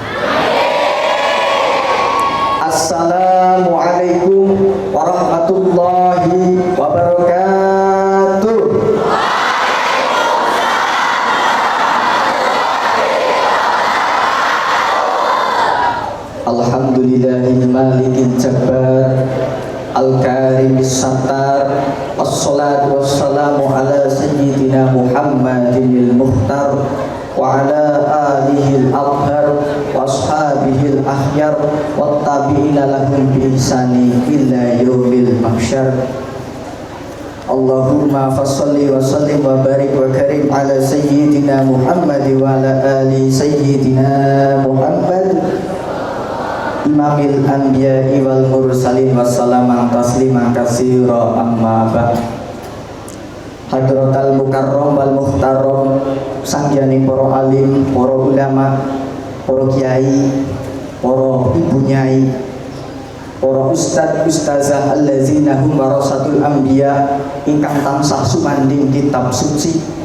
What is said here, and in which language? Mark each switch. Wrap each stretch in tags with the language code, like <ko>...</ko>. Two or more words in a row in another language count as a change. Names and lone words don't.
<ar>السلام عليكم ورحمة الله وبركاته. الحمد لله الملك الجبار الكريم الستار، والصلاة والسلام على سيدنا محمد المختار وعلى آله الأبرار وأصحابه الأخيار وتابعين لهم بإحسان إلى يوم المحشر. اللهم فصل وسلم وبارك وكرم على سيدنا محمد وعلى آل سيدنا محمد إمام الأنبياء والمرسلين والسلام تسليما كثيرا أما بعد. حضرة المكرم والمحترم,</ar> <jv>sangyane para alim, para ulama, para kiai, para ibu nyai, para ustad ustazah</jv> <ar>الذين هم ورثة الأنبياء</ar> <jv>ingkang tansah sumanding kitab suci.</jv>